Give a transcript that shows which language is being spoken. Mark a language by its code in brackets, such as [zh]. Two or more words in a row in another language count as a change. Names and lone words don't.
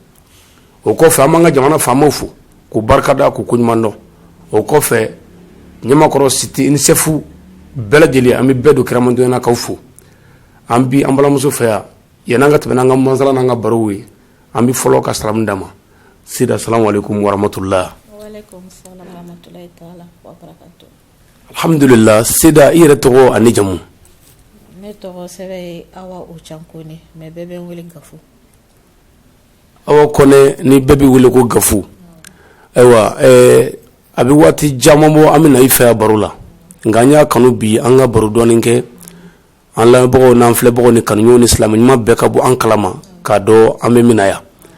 [bm] O kɔfɛ an b'an ka jamana faamaw fo k'u barikada k'u koɲuman dɔn. O kɔfɛ Ɲamakɔrɔ Site ni Sɛfu bɛɛ lajɛlen an bɛ bɛɛ don kiramantonya k'aw fo. An bi an balimamuso fɛ yan yan'an ka tɛmɛ n'an ka masala n'an ka barow ye an bɛ fɔlɔ ka salamu d'a ma. [ar] Sida السلام عليكم ورحمة الله. وعليكم السلام ورحمة الله تعالى وبركاته. Alhamdulillah. [bm] Sida i yɛrɛ tɔgɔ ani jamu? Ne tɔgɔ sɛbɛ ye Awa Ucankone mais bɛɛ bɛ n wele Gafu. Awa Kɔnɛ ni bɛɛ bɛ wele ko Gafu. Ayiwa a bɛ waati caman bɔ an bɛ na i fɛ baro la nka an y'a kanu bi an ka baro dɔɔnin kɛ an lamɛnbagaw n'an filɛbagaw ni kanuɲɔgɔnw ni silamɛ ɲuman bɛɛ ka bɔ an kalama k'a dɔn an bɛ min na yan.